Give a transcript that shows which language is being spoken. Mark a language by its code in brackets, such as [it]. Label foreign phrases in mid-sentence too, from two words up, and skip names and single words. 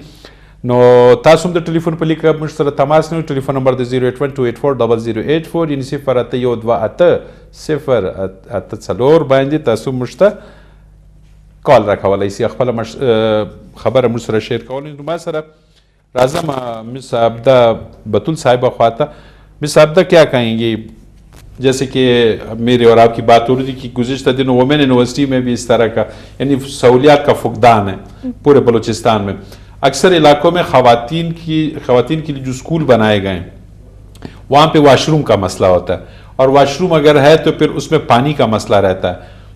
[ps] نو تاسو هم د ټلیفون په لیکه موږ سره تماس نیو. ټلیفون نمبر د 08128400084 یعنی 0812804 باندې تاسو موږ ته کال راکولی شئ, خپله خبره موږ سره شیر کولی. نو ما سره راځم مس عابدہ بتول صاحبہ خواته. [ur] مس عابدہ کیا کہیں گی, جیسے کہ میرے اور آپ کی بات ہو رہی تھی کہ گزشتہ دنوں [en] women university [ur] میں بھی اس طرح کا یعنی سہولیات کا فقدان ہے پورے بلوچستان میں. اکثر علاقوں میں خواتین کے لیے جو اسکول بنائے گئے ہیں وہاں پہ [en] wash room [ur] کا مسئلہ ہوتا ہے اور [en] wash room [ur] اگر ہے تو پھر اس میں پانی کا مسئلہ رہتا ہے.